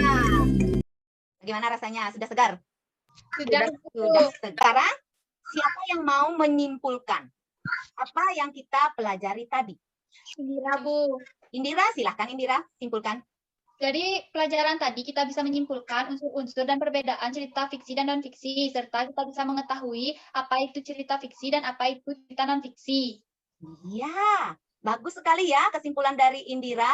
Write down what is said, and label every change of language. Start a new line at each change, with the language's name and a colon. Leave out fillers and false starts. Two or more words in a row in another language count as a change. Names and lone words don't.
Indonesian: Bagaimana rasanya? Sudah segar? Sudah, Sudah sekarang, siapa yang mau menyimpulkan apa yang kita pelajari tadi? Indira, Bu. Indira, silahkan Indira, simpulkan. Dari pelajaran tadi kita bisa menyimpulkan unsur-unsur dan perbedaan cerita fiksi dan non-fiksi, serta kita bisa mengetahui apa itu cerita fiksi dan apa itu cerita non-fiksi. Iya, bagus sekali ya kesimpulan dari Indira.